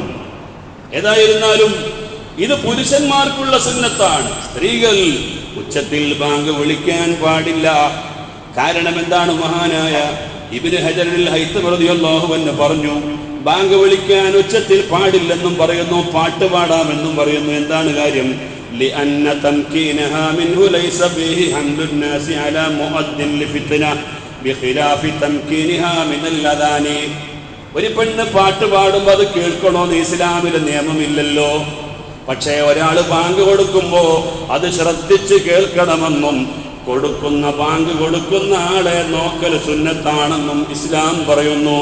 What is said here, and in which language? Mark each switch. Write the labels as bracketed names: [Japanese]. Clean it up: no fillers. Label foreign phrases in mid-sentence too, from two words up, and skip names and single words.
[Malayalam] ഏതായിരുന്നാലും ഇത് പുരുഷന്മാർക്കുള്ള സുന്നത്താണ്. സ്ത്രീകൾ ഉച്ചത്തിൽ ബാങ്ക് വിളിക്കാൻ പാടില്ല. കാരണം എന്താണ്? മഹാനായ ഇബ്നു ഹജറുൽ ഹൈതമി [Arabic] رضي الله عنه [Malayalam] പറഞ്ഞു, ബാങ്ക് വിളിക്കാൻ ഉച്ചത്തിൽ പാടില്ലെന്നും പറയുന്നു, പാട്ട് പാടാമെന്നും പറയുന്നു. എന്താണ് കാര്യം? [Arabic] لأن تمكينها منه ليس فيه حمل الناس على مؤذن لفتنة بخلاف تمكينها من الأذان. [Malayalam] ഒരു പെണ്ണ് പാട്ട് പാടുമ്പോൾ അത് കേൾക്കണമെന്ന് ഇസ്ലാമിലെ നിയമമില്ലല്ലോ. പക്ഷേ ഒരാൾ ബാങ്ക് കൊടുക്കുമ്പോൾ അത് ശ്രദ്ധിച്ച് കേൾക്കണമെന്നും കൊടുക്കുന്ന ബാങ്ക് കൊടുക്കുന്ന ആളെ നോക്കൽ സുന്നത്താണെന്നും ഇസ്ലാം പറയുന്നു.